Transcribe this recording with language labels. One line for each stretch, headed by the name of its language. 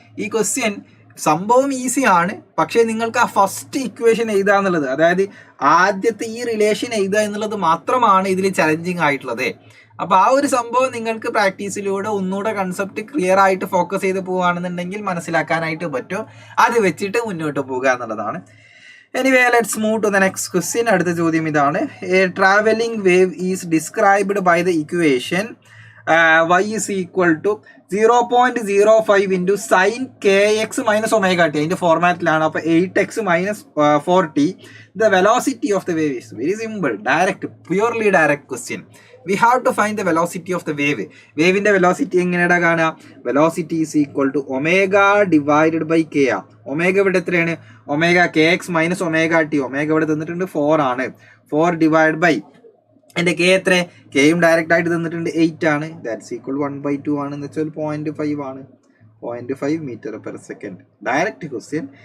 Malayalam: ഈ ക്വസ്റ്റ്യൻ സംഭവം ഈസിയാണ്, പക്ഷേ നിങ്ങൾക്ക് ആ ഫസ്റ്റ് ഇക്വേഷൻ എഴുതുക എന്നുള്ളത്, അതായത് ആദ്യത്തെ ഈ റിലേഷൻ എഴുതുക എന്നുള്ളത് മാത്രമാണ് ഇതിൽ ചലഞ്ചിങ് ആയിട്ടുള്ളത്. അപ്പോൾ ആ ഒരു സംഭവം നിങ്ങൾക്ക് പ്രാക്ടീസിലൂടെ ഒന്നുകൂടെ കൺസെപ്റ്റ് ക്ലിയർ ആയിട്ട് ഫോക്കസ് ചെയ്ത് പോവുകയാണെന്നുണ്ടെങ്കിൽ മനസ്സിലാക്കാനായിട്ട് പറ്റും. അത് വെച്ചിട്ട് മുന്നോട്ട് പോകുക എന്നുള്ളതാണ്.
English: Anyway, let's move to the next question.
Malayalam: അടുത്ത ചോദ്യം ഇതാണ്.
English: A travelling wave is described by the equation y is equal to 0.05 into sin kx minus omega t.
Malayalam: അതിൻ്റെ ഫോർമാറ്റിലാണ്.
English: അപ്പോൾ 8x minus 4t. The velocity of the wave is very simple, direct, purely direct question. We have to find the velocity of the wave.
Malayalam: വേവിൻ്റെ velocity എങ്ങനെയാണ് കാണുക?
English: Velocity is equal to omega divided by k ആ.
Malayalam: Omega ഇവിടെ എത്രയാണ്? Omega kx minus omega T. Omega ഇവിടെ തന്നിട്ടുണ്ട് 4 ആണ്. 4 divide by എൻ്റെ K എത്ര? കെയും ഡയറക്റ്റ് ആയിട്ട് തന്നിട്ടുണ്ട് 8 ആണ്.
English: that's equal
Malayalam: 1/2 ആണ്. എന്ന് വെച്ചാൽ 0.5 ആണ്. 0.5 metre per second. Direct question.